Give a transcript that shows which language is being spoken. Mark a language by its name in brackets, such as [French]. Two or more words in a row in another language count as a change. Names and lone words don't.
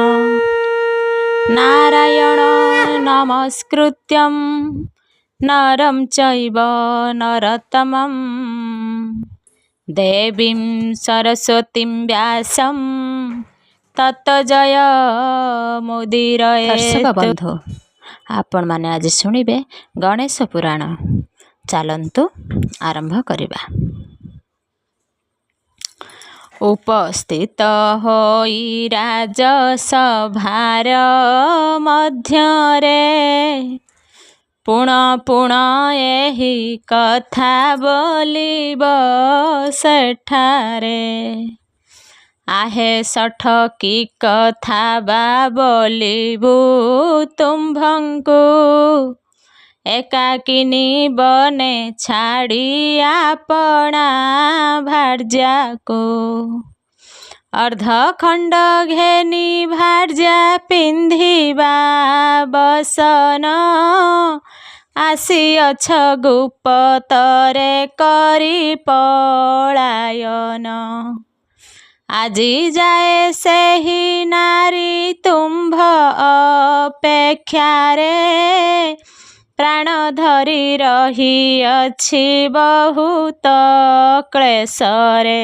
[Sanskrit] नारायण नमस्कृत्यं नरं चैव नरोत्तमं देवीं सरस्वतीं व्यासं ततो जय मुदीरयेत्। [Odia] ଦର୍ଶକ ବନ୍ଧୁ, ଆପଣ ମାନେ ଆଜି ଶୁଣିବେ ଗଣେଶ ପୁରାଣ। ଚାଲନ୍ତୁ ଆରମ୍ଭ କରିବା। ଉପସ୍ଥିତ ହୋଇ ରାଜସଭାର ମଧ୍ୟରେ ପୁଣ ପୁଣ ଏହି କଥା ବୋଲିବ ସେଠାରେ। ଆହେ ଶଠ କି କଥା ବା ବୋଲିବୁ ତୁମ୍ଭଙ୍କୁ ଏକାକିନୀ ବନେ ଛାଡ଼ି ଆପଣା ଭାର୍ଯ୍ୟାକୁ। ଅର୍ଦ୍ଧଖଣ୍ଡ ଘେନି ଭାର୍ଯ୍ୟା ପିନ୍ଧିବା ବସନ ଆସିଅଛ ଗୁପ୍ତରେ କରି ପଳାୟନ। ଆଜି ଯାଏ ସେହି ନାରୀ ତୁମ୍ଭ ଅପେକ୍ଷାରେ ପ୍ରାଣ ଧରି ରହି ଅଛି ବହୁତ କ୍ଳେଶରେ।